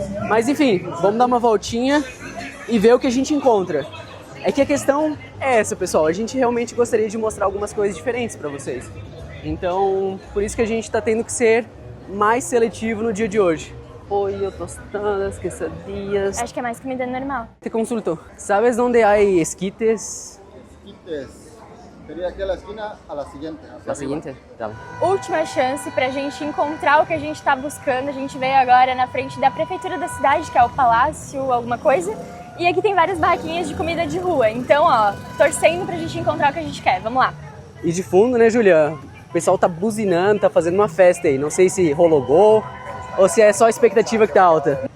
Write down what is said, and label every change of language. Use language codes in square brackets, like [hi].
[pt] Mas enfim, vamos dar uma voltinha e ver o que a gente encontra. É que a questão é essa, pessoal. A gente realmente gostaria de mostrar algumas coisas diferentes para vocês. Então, por isso que a gente está tendo que ser mais seletivo no dia de hoje. [es] Pollo, tostadas, quesadillas. [pt] Acho que é mais comida normal. [es] Te consulto. ¿Sabes dónde hay esquites? Esquites. Sería aquí a la esquina, a la siguiente. hacia La arriba. [pt] seguinte? Tá. Última chance pra gente encontrar o que a gente tá buscando. A gente veio agora na frente da prefeitura da cidade, que é o Palácio, alguma coisa. E aqui tem várias barraquinhas de comida de rua. Então, ó, torcendo pra gente encontrar o que a gente quer. Vamos lá. E de fundo, né, Julia? O pessoal tá buzinando, tá fazendo uma festa aí. Não sei se rolou gol ou se é só a expectativa que tá alta.